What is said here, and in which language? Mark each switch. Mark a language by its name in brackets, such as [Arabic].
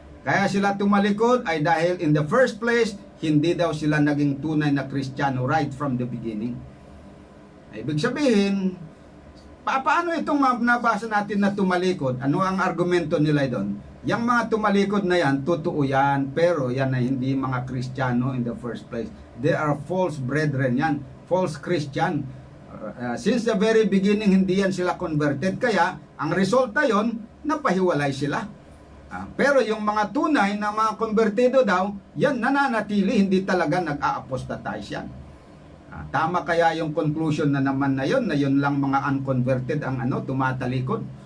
[Filipino] Kaya sila tumalikod ay dahil [English] in the first place, [Filipino] hindi daw sila naging tunay na Kristiyano [English] right from the beginning. [Filipino] Ibig sabihin, paano itong nabasa natin na tumalikod? Ano ang argumento nila doon? Yang mga tumalikod na yan, totoo yan, pero yan ay hindi mga Kristiyano [English] in the first place. They are false brethren yan, false Christian. Since the very beginning, [Filipino] hindi yan sila converted. Kaya, ang resulta yon, napahiwalay sila. Pero yung mga tunay na mga konbertido daw, yan nananatili, hindi talaga nag-a-apostatize yan. Tama kaya yung conclusion na naman na yun lang mga unconverted ang tumatalikod.